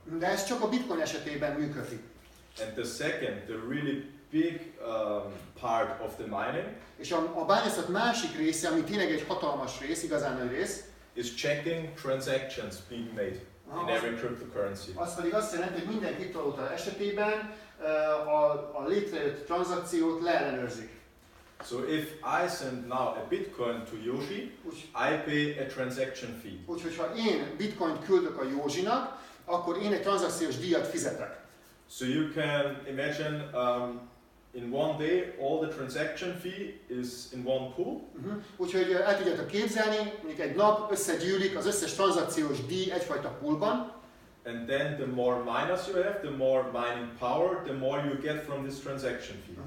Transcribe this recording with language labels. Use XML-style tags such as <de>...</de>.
<hu>De ez csak a Bitcoin esetében működik.</hu> <en>And the second, the really big part of the mining,</en> <hu>És a bányászat másik része, ami tényleg egy hatalmas rész, igazán nagy rész,</hu> <en>is checking transactions being made in every cryptocurrency.</en> <hu>Az pedig azt jelenti, hogy minden kriptovaluta esetében a létrejött tranzakciót leellenőrzik.</hu> <en>So if I send now a Bitcoin to Yoshi, I pay a transaction fee.</en> <hu>Úgyhogy ha én Bitcoint küldök a Józsinak, akkor én egy tranzakciós díjat fizetek.</hu> <en>So you can imagine in one day all the transaction fee is in one pool.</en> <hu>Úgyhogy el tudjátok képzelni, mondjuk egy nap összegyűlik az összes tranzakciós díj egyfajta poolban.</hu> <en>And then the more miners you have, the more mining power, the more you get from this transaction fee.</en>